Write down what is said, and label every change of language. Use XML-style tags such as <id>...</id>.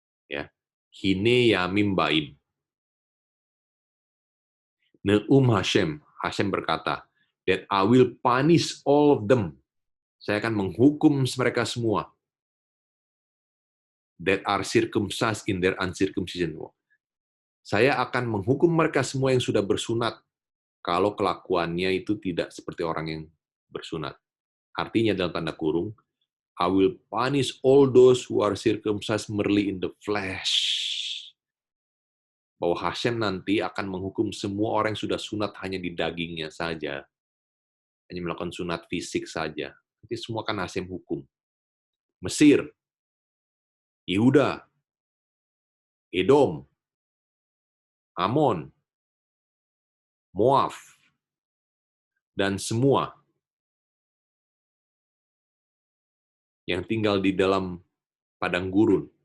<id>Ya.</id> <he>Hine Yamim Baim. Neum Hashem,</he> <id>Hashem berkata,</id> <en>that I will punish all of them.</en> <id>Saya akan menghukum mereka semua.</id> <en>That are circumcised in their uncircumcision.</en> <id>Saya akan menghukum mereka semua yang sudah bersunat, kalau kelakuannya itu tidak seperti orang yang bersunat. Artinya dalam tanda kurung,</id> <en>I will punish all those who are circumcised merely in the flesh.</en> <id>Bahwa Hashem nanti akan menghukum semua orang yang sudah sunat hanya di dagingnya saja. Hanya melakukan sunat fisik saja. Nanti semua akan Hashem hukum. Mesir, Yehuda, Edom, Amon, Moab, dan semua yang tinggal di dalam padang gurun.</id>